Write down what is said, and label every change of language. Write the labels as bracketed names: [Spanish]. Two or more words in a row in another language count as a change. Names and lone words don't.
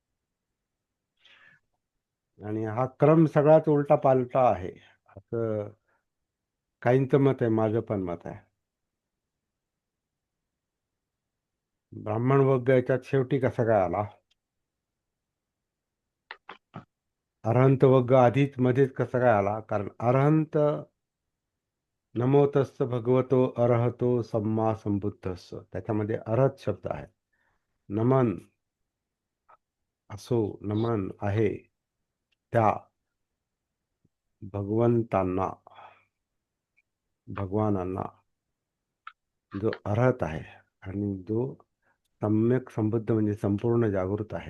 [Marathi] आणि हा क्रम सगळ्यात उलटा पालटा आहे असं काहींचं मत आहे, माझं पण मत आहे. ब्राह्मण वग्ग याच्यात शेवटी कसा काय आला? अरहंत वग्ग आधीच मध्येच कसा काय आला? [Pali] कारण अरहंत नमो तस्स भगवतो अरहतो सम्मा संबुद्धस्स, [Marathi] त्याच्यामध्ये अरहत शब्द आहे. नमन असो, नमन आहे त्या भगवंतांना, भगवानांना, जो अर्हत आहे आणि जो सम्यक संबुद्ध म्हणजे संपूर्ण जागृत आहे.